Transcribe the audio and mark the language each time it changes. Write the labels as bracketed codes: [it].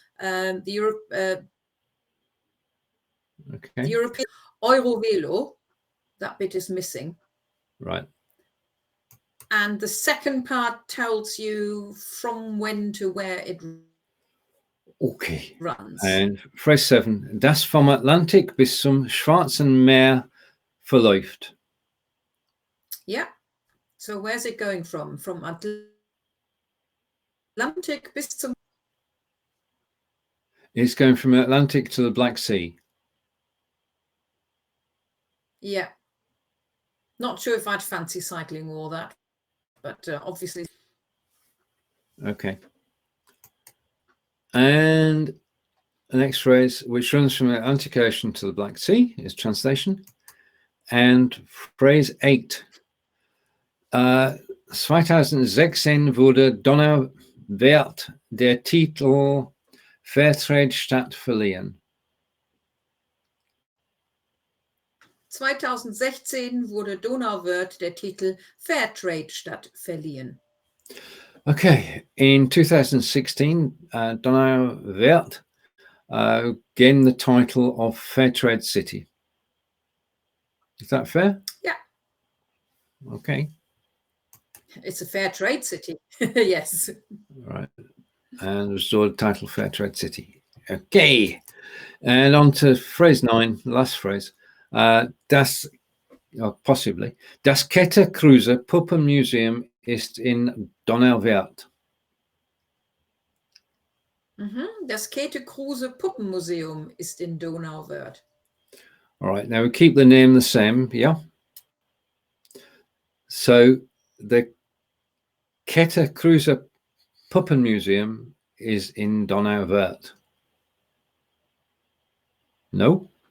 [en] The European Eurovelo, that bit is missing. Right. And the second part tells you from when to where it runs. And phrase 7. [de] Das vom Atlantik bis zum Schwarzen Meer verläuft. [en] Yeah. So where's it going from? From Atlantic [de] bis zum... [en] It's going from Atlantic to the Black Sea. Yeah. Not sure if I'd fancy cycling all that, but obviously. Okay. And the next phrase, which runs from the Atlantic Ocean to the Black Sea, is translation. And phrase 8. [de] 2016 wurde Donauwörth der Titel Fairtrade-Stadt verliehen. 2016 wurde Donauwörth der Titel Fairtrade-Stadt verliehen. [en] Okay, in 2016, Donauwörth gained the title of Fairtrade City. Is that fair? Yeah. Okay. It's a fair trade city. Yes. Right. And restored the title Fairtrade City. Okay. And on to phrase 9, last phrase. [de] Das Käthe-Kruse-Puppen-Museum ist in Donauwörth. Das Käthe-Kruse-Puppen-Museum ist in Donauwörth. [en] All right. Now we keep the name the same. Yeah. So the Käthe-Kruse-Puppen-Museum is in Donauwörth. No?